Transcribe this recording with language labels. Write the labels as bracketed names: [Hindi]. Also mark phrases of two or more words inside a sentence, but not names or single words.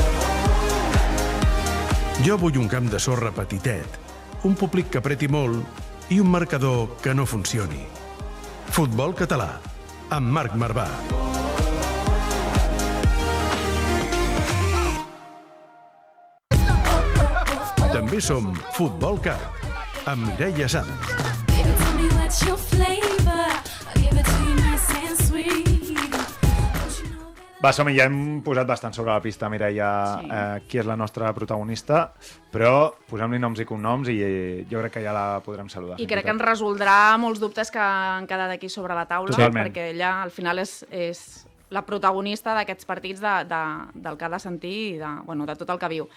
[Catalan] Jo vull un camp de sorra petitet, un públic que apreti molt i un marcador que no funcioni. Futbol català, amb Marc Marvà. També som Futbol Cat, amb Mireia Sans. [English] Baby, tell me what's your flavor. I'll give it to you nice and sweet. Don't you know that [Catalan] Va, som-hi, ja hem posat bastant sobre la pista, Mireia, qui és la nostra protagonista, però posem-li noms i cognoms i jo crec que ja la podrem saludar. I crec que ens resoldrà molts dubtes que han quedat aquí sobre la taula, Totalment. perquè ella al final és la protagonista d'aquests partits del que ha de sentir i de tot el que viu.